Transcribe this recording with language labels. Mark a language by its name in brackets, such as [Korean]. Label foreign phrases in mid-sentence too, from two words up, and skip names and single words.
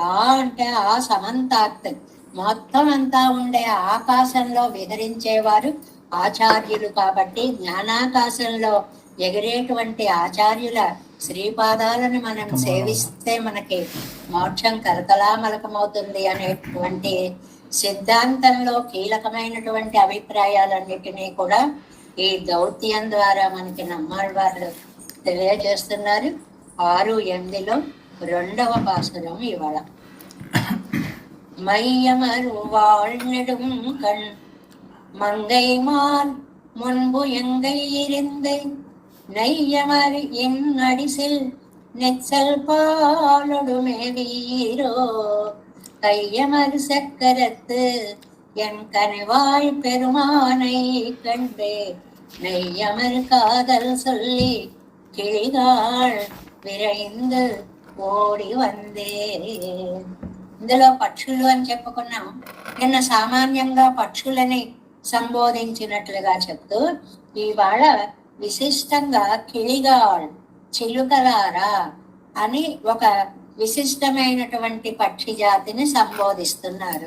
[Telugu] అంటే ఆ సమంతాత్ మొత్తం అంతా ఉండే ఆకాశంలో విహరించేవారు ఆచార్యులు కాబట్టి, జ్ఞానాకాశంలో ఎగిరేటువంటి ఆచార్యుల శ్రీపాదాలను మనం సేవిస్తే మనకి మోక్షం కరతలామలకమవుతుంది అనేటువంటి సిద్ధాంతంలో కీలకమైనటువంటి అభిప్రాయాలన్నిటినీ కూడా ఈ దౌత్యం ద్వారా మనకి నమ్మాళ్వార్లు తెలియజేస్తున్నారు. 6-8లో 2వ పాసురం ఇవాళ. [Tamil] மையமரு வாழ்நெடும் கண் மங்கைமான் முன்பு எங்கை இருந்து நெய்யமர் என் அடிசில் நெச்சல் பாலொடுமே வீரோ கையமர் சக்கரத்து என் கனிவாய் பெருமானை கண்டே நெய்யமர் காதல் சொல்லி கிளிகாள் விரைந்து ஓடி வந்தே. [Telugu] ఇందులో పక్షులు అని చెప్పుకున్నాం. నిన్న సామాన్యంగా పక్షులని సంబోధించినట్లుగా చెప్తూ ఇవాళ విశిష్టంగా కిళిగాళ్ చిలుకలారా అని ఒక విశిష్టమైనటువంటి పక్షి జాతిని సంబోధిస్తున్నారు.